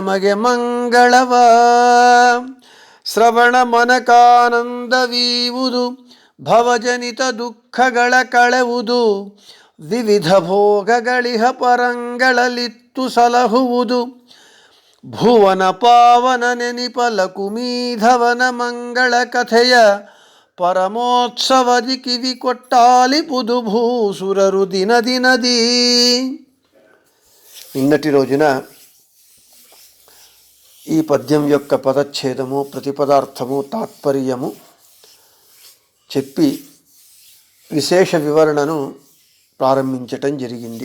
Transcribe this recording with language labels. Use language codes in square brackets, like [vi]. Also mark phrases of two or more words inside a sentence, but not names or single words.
[kn] ಮಗೆ ಮಂಗಳವ ಶ್ರವಣ ಮನಕಾನಂದವೀವುದು ಭವಜನಿತ ದುಃಖಗಳ ಕಳೆವುದು ವಿವಿಧ ಭೋಗಗಳಿಹ ಪರಂಗಳಲಿತ್ತು ಸಲಹುವುದು ಭುವನ ಪಾವನ ನೆನಿಪ ಲಕುಮೀಧವನ ಮಂಗಳ ಕಥೆಯ ಪರಮೋತ್ಸವದಿ ಕಿವಿ ಕೊಟ್ಟಾಲಿಪುದು ಭೂಸುರರು ದಿನದಿನದಿ. [te] నిన్నటి రోజున ఈ పద్యం యొక్క పదచ్ఛేదము ప్రతిపదార్థము తాత్పర్యము చెప్పి విశేష వివరణను ప్రారంభించటం జరిగింది.